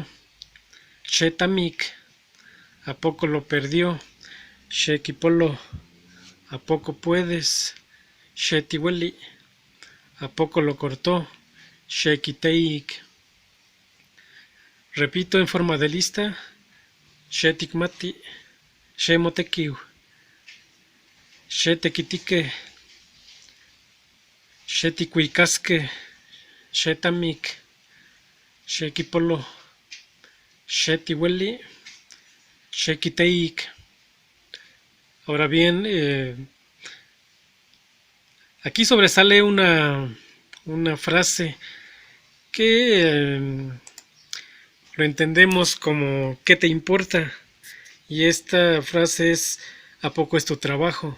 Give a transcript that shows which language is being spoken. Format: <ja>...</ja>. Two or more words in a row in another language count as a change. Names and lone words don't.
<es>Shetamik. ¿A poco lo perdió? Shekipolo. ¿A poco puedes? Shetiweli. ¿A poco lo cortó?</es> <nah>Shekiteik.</nah> <es>Repito en forma de lista.</es> <nah>Shetikmati. Shemotekiu. Shetekitike. Shetikuikaske. Shetamik. Shekipolo. Shetiweli. Shekiteik.</nah> <es>Ahora bien, aquí sobresale una frase que lo entendemos como ¿qué te importa? Y esta frase es ¿A poco es tu trabajo?</es>